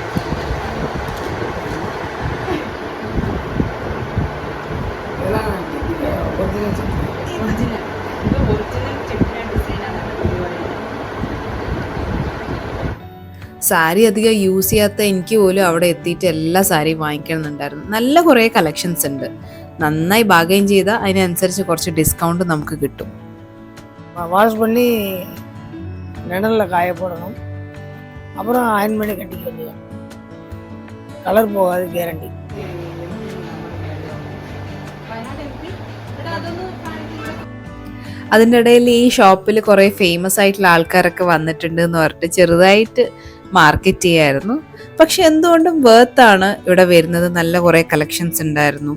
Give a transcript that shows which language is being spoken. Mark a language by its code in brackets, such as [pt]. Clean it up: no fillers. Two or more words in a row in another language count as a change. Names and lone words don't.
[ml] സാരി അധികം യൂസ് ചെയ്യാത്ത എനിക്ക് പോലും അവിടെ എത്തിയിട്ട് എല്ലാ സാരിയും വാങ്ങിക്കണമെന്നുണ്ടായിരുന്നു. നല്ല കുറേ കളക്ഷൻസ് ഉണ്ട്. നന്നായി ബാർഗെയിൻ ചെയ്താൽ അതിനനുസരിച്ച് കുറച്ച് ഡിസ്കൗണ്ട് നമുക്ക് കിട്ടും. [ta] வாஷ் பண்ணி நிழலில் காய போடணும். அப்புறம் அயன் பண்ணி கட்டிக்க வேண்டியது. கலர் போகாது, கேரண்டி. [ml] അതിൻ്റെ ഇടയിൽ ഈ ഷോപ്പിൽ കുറേ ഫേമസ് ആയിട്ടുള്ള ആൾക്കാരൊക്കെ വന്നിട്ടുണ്ട് എന്ന് പറഞ്ഞിട്ട് ചെറുതായിട്ട് മാർക്കറ്റ് ചെയ്യായിരുന്നു. പക്ഷെ എന്തുകൊണ്ടും വേർത്താണ് ഇവിടെ വരുന്നത്. നല്ല കുറേ കളക്ഷൻസ് ഉണ്ടായിരുന്നു.